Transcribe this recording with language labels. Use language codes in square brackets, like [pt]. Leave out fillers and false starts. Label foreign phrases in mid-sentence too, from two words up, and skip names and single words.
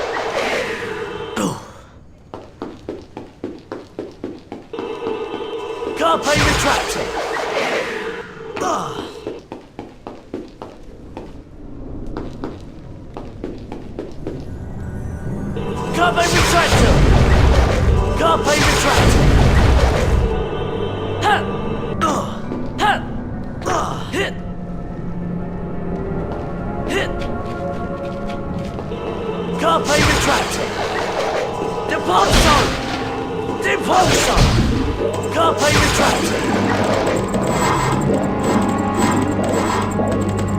[en] Carpe retractor. Carpe retractor. Carpe retractor. Ha! Ha! Hit! Hit! Carpe retractor. Depulsor. Depulsor. Carpe retractor.